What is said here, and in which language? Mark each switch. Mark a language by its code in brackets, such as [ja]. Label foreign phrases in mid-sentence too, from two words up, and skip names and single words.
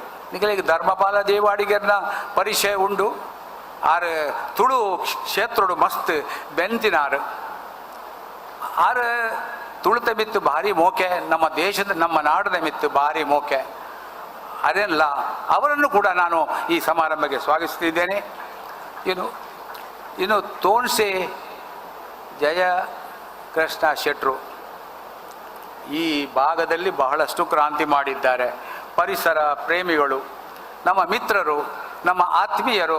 [tcy] ನಿಮಗೆ ಧರ್ಮಪಾಲ ದೇವಾಡಿಗರನ್ನ ಪರಿಚಯ ಉಂಡು. ಆರು ತುಳು ಕ್ಷೇತ್ರಡು ಮಸ್ತ್ ಬೆಂತಿನಾರು. ಆರು ತುಳಿತ ಮಿತ್ತು ಭಾರಿ ಮೋಕೆ, [kn] ನಮ್ಮ ದೇಶದ ನಮ್ಮ ನಾಡಿನ [tcy] ಮಿತ್ತು ಭಾರಿ ಮೋಕೆ. [kn] ಅರೆಲ್ಲ ಅವರನ್ನು ಕೂಡ ನಾನು ಈ ಸಮಾರಂಭಕ್ಕೆ ಸ್ವಾಗತಿಸ್ತಿದ್ದೇನೆ. ಇನ್ನು ತೋನ್ಸೆ ಜಯ ಕೃಷ್ಣ ಶೆಟ್ರು ಈ ಭಾಗದಲ್ಲಿ ಬಹಳಷ್ಟು ಕ್ರಾಂತಿ ಮಾಡಿದ್ದಾರೆ. ಪರಿಸರ ಪ್ರೇಮಿಗಳು, ನಮ್ಮ ಮಿತ್ರರು, ನಮ್ಮ ಆತ್ಮೀಯರು.